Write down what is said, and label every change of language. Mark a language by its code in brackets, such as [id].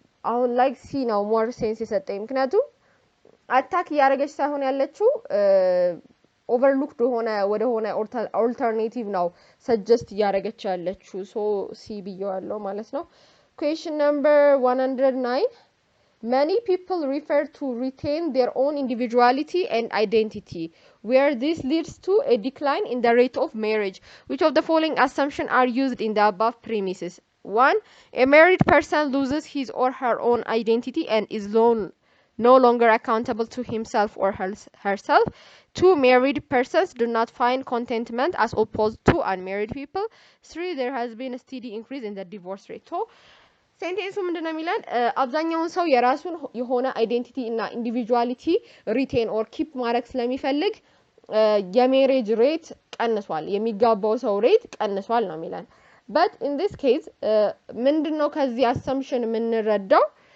[am] አሁን like c ነው more sense የሰጠኝ ምክንያቱም አታክ ያረገች ሳይሆን ያለችው overlooked ወደሆነ alternative ነው suggest ያረገች ያለችው so c ብየዋለሁ ማለት ነው question number 109 [en] Many people refer to retain their own individuality and identity, where this leads to a decline in the rate of marriage. Which of the following assumptions are used in the above premises? 1. A married person loses his or her own identity and is no longer accountable to himself or herself. 2. Married persons do not find contentment as opposed to unmarried people. 3. There has been a steady increase in the divorce rate. [am] So, ሴንቴንሱ ምንድነው የሚለን አብዛኛውን ሰው የራሱን የሆነ አይዴንቲቲ እና ኢንዲቪጁዋሊቲ ሪቴን ኦር ኪፕ ማድረግ ስለሚፈልግ የሜሬጅ ሬት ቀንሷል የሚጋባው ሰው ሬት ቀንሷል ነው የሚለን [en] but in this case [am] ምንድነው ከዚህ assumption የምንረዳው